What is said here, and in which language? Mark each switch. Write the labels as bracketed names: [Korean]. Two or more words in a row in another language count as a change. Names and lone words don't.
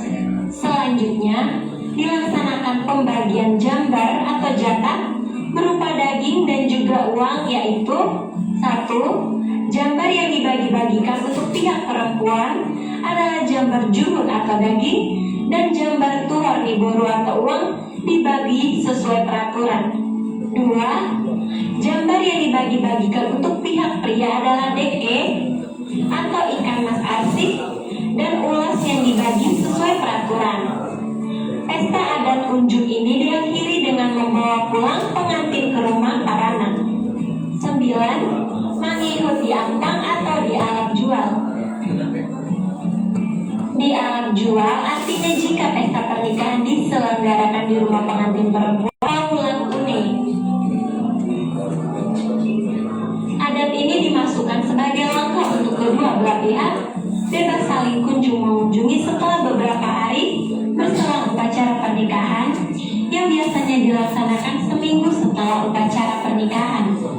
[Indonesian] Selanjutnya dilaksanakan pembagian jambar atau jatah berupa daging dan juga uang, yaitu 1. Jambar yang dibagi-bagikan untuk pihak perempuan adalah [Batak Toba] jambar juhud [Indonesian] atau daging, dan [Batak Toba] jambar tuhor niboru [Indonesian] atau uang dibagi sesuai peraturan. 2. Jambar yang dibagi-bagikan untuk pihak pria adalah deke atau ikan mas arsik, dan ulas yang dibagi sesuai peraturan. Pesta adat unjuk ini diakhiri dengan membawa pulang pengantin ke rumah parana. 9. [Batak Toba] Mangihut di ampang [Indonesian] atau di alat jual. Di alat jual artinya jika pesta pernikahan diselenggarakan di rumah pengantin perempuan ulang tune. Adat ini dimasukkan sebagai langkah untuk kedua belah pihak bebas saling kunjung mengunjungi setelah beberapa hari berselang upacara pernikahan yang biasanya dilaksanakan seminggu setelah upacara pernikahan.